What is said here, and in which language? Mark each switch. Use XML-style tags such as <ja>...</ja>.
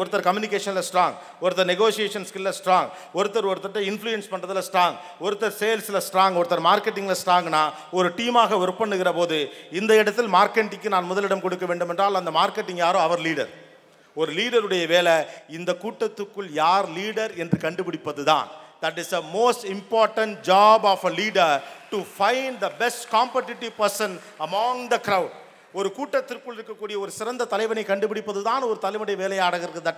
<ta>ஒருத்தர் கம்யூனிகேஷனில் ஸ்ட்ராங், ஒருத்தர் negotiation ஸ்கில்ல strong, ஒருத்தர் இன்ஃப்ளூயன்ஸ் பண்ணுறதுல ஸ்ட்ராங், ஒருத்தர் சேல்ஸில் ஸ்ட்ராங், ஒருத்தர் மார்க்கெட்டிங்கில் ஸ்ட்ராங்னா ஒரு டீமாக ஒர்க் பண்ணுகிற போது இந்த இடத்தில் மார்க்கெட்டிங்க்கு நான் முதலிடம் கொடுக்க வேண்டும் என்றால் அந்த மார்க்கெட்டிங் யாரோ அவர் லீடர். ஒரு லீடருடைய வேலை இந்த கூட்டத்துக்குள் யார் லீடர் என்று கண்டுபிடிப்பது தான்.</ta> <en>That is the most important job of a leader, to find the best competitive person among the crowd.</en> <ta>ஒரு கூட்டத்திற்குள் இருக்கக்கூடிய ஒரு சிறந்த தலைவனை கண்டுபிடிப்பது தான் ஒரு தலைவனுடைய வேலையாக இருக்கிறது.</ta>